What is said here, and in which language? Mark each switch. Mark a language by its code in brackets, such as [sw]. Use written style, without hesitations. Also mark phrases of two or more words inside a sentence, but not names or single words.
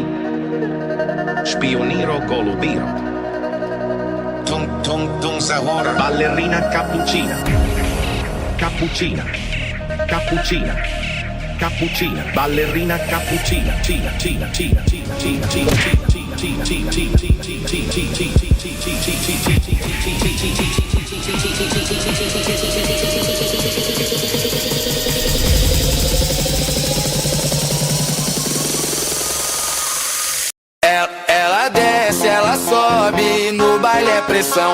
[it] Spioniro golubiro. Tung sahora. Ballerina cappuccina. Cappuccina. Cappuccina. Cappuccina. Ballerina cappuccina. Cina, cina, cina, cina, cina, cina, cina, cina, cina, cina, [pt] Ela desce, ela sobe, no baile é pressão.